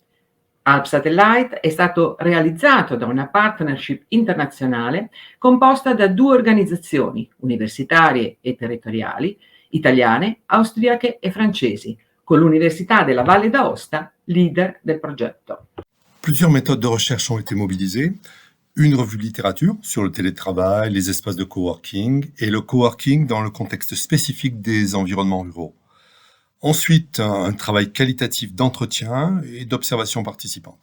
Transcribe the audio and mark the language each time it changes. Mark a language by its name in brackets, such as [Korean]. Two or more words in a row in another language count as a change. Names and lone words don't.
[Italian] Alp Satellite è stato realizzato da una partnership internazionale composta da 2 organizzazioni universitarie e territoriali, italiane, austriache e francesi, con l'Università della Valle d'Aosta, leader del progetto. [French] Plusieurs méthodes de recherche ont été mobilisées. Une revue de littérature sur le télétravail, les espaces de coworking et le coworking dans le contexte spécifique des environnements ruraux. Ensuite, un travail qualitatif d'entretien et d'observation participante.